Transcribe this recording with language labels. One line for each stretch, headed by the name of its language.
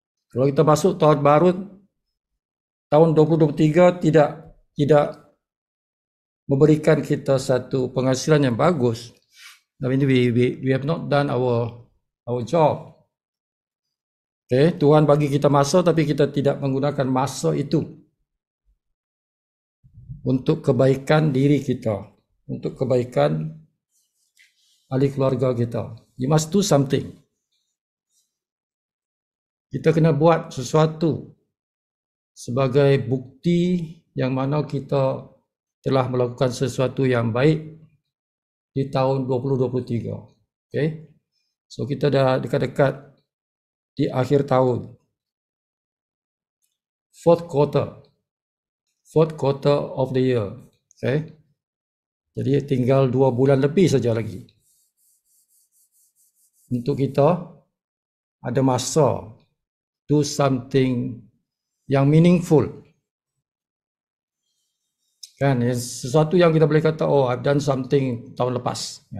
Malay: Kalau kita masuk tahun baru, tahun 2023 tidak memberikan kita satu penghasilan yang bagus.
English: I mean, we have not done our job.
Malay: Okay, Tuhan bagi kita masa tapi kita tidak menggunakan masa itu untuk kebaikan diri kita, untuk kebaikan ahli keluarga kita.
English: You must do something.
Malay: Kita kena buat sesuatu sebagai bukti yang mana kita telah melakukan sesuatu yang baik di tahun 2023. Okay? So kita dah dekat-dekat di akhir tahun.
English: Fourth quarter of the year. Okay?
Malay: Jadi tinggal 2 bulan lebih saja lagi. Untuk kita ada masa
English: do something
Malay: yang meaningful. Kan, sesuatu yang kita boleh kata,
English: oh, I've done something
Malay: tahun lepas.